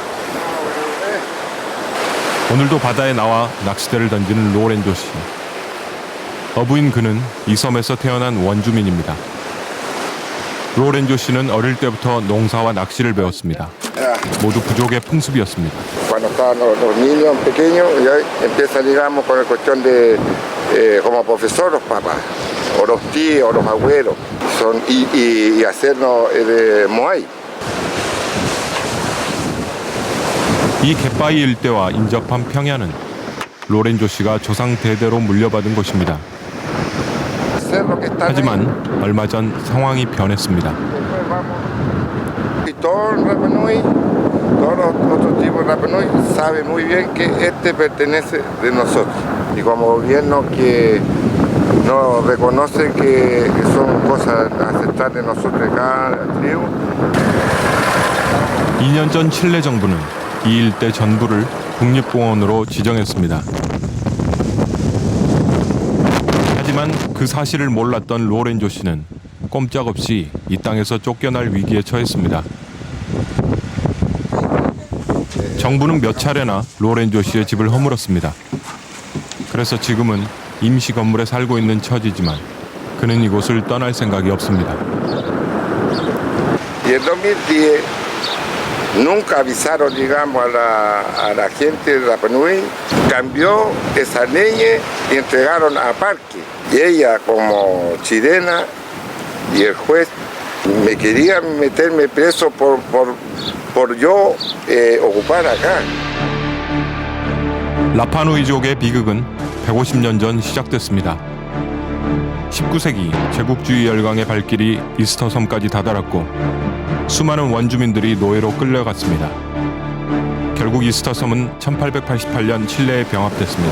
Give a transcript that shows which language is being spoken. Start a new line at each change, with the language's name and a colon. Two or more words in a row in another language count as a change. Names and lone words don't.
Korean: 오늘도 바다에 나와 낚시대를 던지는 로렌조 씨. 어부인 그는 이 섬에서 태어난 원주민입니다. 로렌조 씨는 어릴 때부터 농사와 낚시를 배웠습니다. 모두 부족의 풍습이었습니다.
Spanish: Cuando estaban los niños pequeños ya empieza digamos con el cuestión de como profesor los papás o los tíos o los abuelos son y hacernos moai.
Korean: 이 갯바위 일대와 인접한 평야는 로렌조 씨가 조상 대대로 물려받은 곳입니다. 하지만 얼마 전 상황이 변했습니다.
Spanish: Todos los otros tipos de Rapanui saben muy bien que este pertenece de nosotros y como gobierno que no reconoce que son cosas ancestrales de nosotros de cada tribu.
Korean: 2년 전 칠레 정부는 이 일대 전부를 국립공원으로 지정했습니다. 하지만 그 사실을 몰랐던 로렌조 씨는 꼼짝없이 이 땅에서 쫓겨날 위기에 처했습니다. 정부는 몇 차례나 로렌조 씨의 집을 허물었습니다. 그래서 지금은 임시 건물에 살고 있는 처지지만 그는 이곳을 떠날 생각이 없습니다.
Spanish: Y en 2010 nunca avisaron, digamos, a la gente de Rapanui, cambió esa ley y entregaron a parque. Y ella, como chilena, y el juez me querían meterme preso por yo ocupar acá.
Korean: 라파누이족의 비극은 150년 전 시작됐습니다. 19세기 제국주의 열강의 발길이 이스터 섬까지 다다랐고 수많은 원주민들이 노예로 끌려갔습니다. 결국 이스터 섬은 1888년 칠레에 병합됐습니다.